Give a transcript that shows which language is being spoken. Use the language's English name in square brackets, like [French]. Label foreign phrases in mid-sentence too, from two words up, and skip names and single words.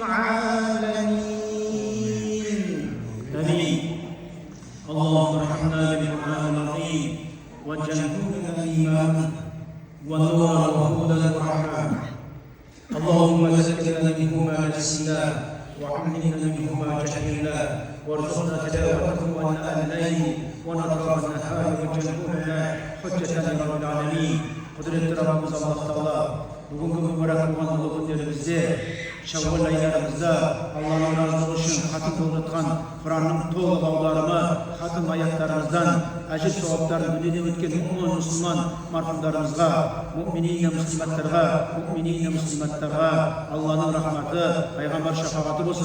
[Arabic] العالمين آمين اللهم ارحمنا بالقرآن العظيم واجعلنا إماما ونورا وهدى ورحمة اللهم ذكرنا منه ما نسينا وعلمنا منه ما جهلنا وارزقنا تلاوته آناء الليل ونطراف النهار واجعلهما حجة لرب العالمين. [Kazakh] Құдіретті Раббымыз Аллах Тағала бүгінгі мүбәрәк болған ұлы күндерімізде, Шәуәл айларымызда Алланың разылығы үшін хатым болып жатқан Құранның толық ауларымы, хатым аяттарымыздан әжір сауаптарын дүниеден өткен мұ'мин мұсылман марқұмдарымызға, мұ'минина мұслиматтарға Алланың рахматы, пайғамбар шафағаты болсын.